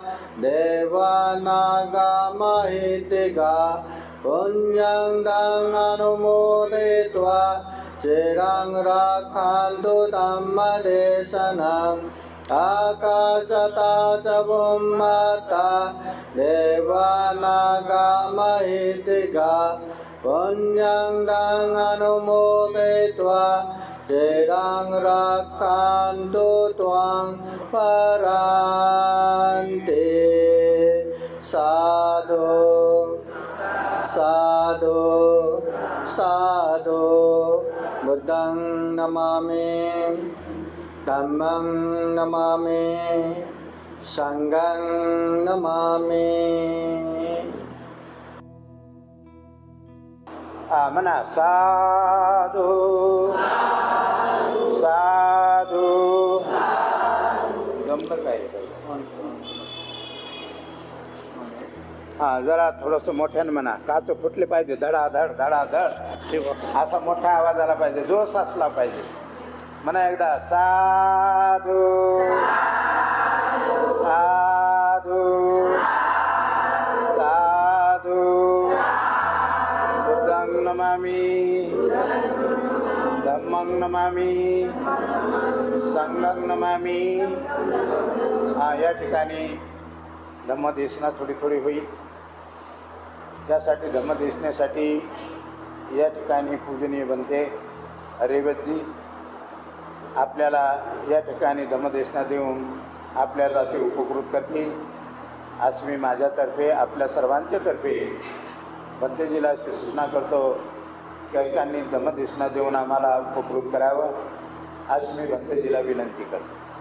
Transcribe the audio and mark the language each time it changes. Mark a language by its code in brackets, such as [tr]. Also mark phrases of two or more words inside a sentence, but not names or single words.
[pi] देवानागमहितिका पुण्यं तं अनुमोदयित्वा चिरं रक्षन्तु धम्मदेशनम् आकाशता च भूमता देवानागमहितिका पुण्यं तं अनुमोदयित्वा चिरं रक्षन्तु त्वां परान्ते साधु साधु साधु बुद्धं नमामि धम्मं नमामि संघं नमामि। [mr] म्हणा [pi] साधु साधू [mr] गंभीर काय जरा थोडंसं मोठ्यानं म्हणा काच फुटले पाहिजे धडाधड धडाधड असा मोठा आवाज आला पाहिजे जोश असला पाहिजे म्हणा एकदा [pi] साधू साधू साधू बुद्धं नमामि धम्मं नमामि संघं नमामि। [mr] या ठिकाणी धम्मदेशना थोडी थोडी होईल त्यासाठी धम्मदेशनेसाठी या ठिकाणी पूजनीय बनते रेवतजी आपल्याला या ठिकाणी धम्मदेशना देऊन आपल्याला ते उपकृत करतील आज मी माझ्यातर्फे आपल्या सर्वांच्या तर्फे बनतेजीला सूचना करतो की त्यांनी धम्मदेशना देऊन आम्हाला उपकृत करावं आज मी बनतेजीला विनंती करतो।